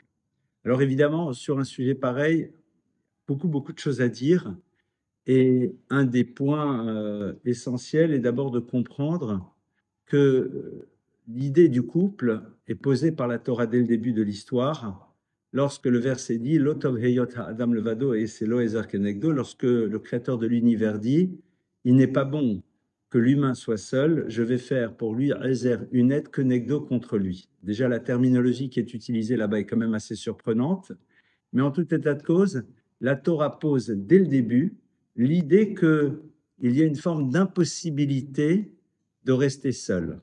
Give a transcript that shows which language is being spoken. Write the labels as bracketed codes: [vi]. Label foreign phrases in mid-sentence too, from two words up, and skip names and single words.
[fr] Alors évidemment, sur un sujet pareil, beaucoup de choses à dire. Et un des points essentiels est d'abord de comprendre que l'idée du couple est posée par la Torah dès le début de l'histoire, lorsque le verset dit [he] לא טוב היות האדם לבדו [fr] et c'est [he] לו עזר כנגדו, [fr] lorsque le Créateur de l'univers dit il n'est pas bon que l'humain soit seul, je vais faire pour lui ezer, une aide kenegdo contre lui. Déjà, la terminologie qui est utilisée là-bas est quand même assez surprenante, mais en tout état de cause, la Torah pose dès le début l'idée qu'il y a une forme d'impossibilité de rester seul.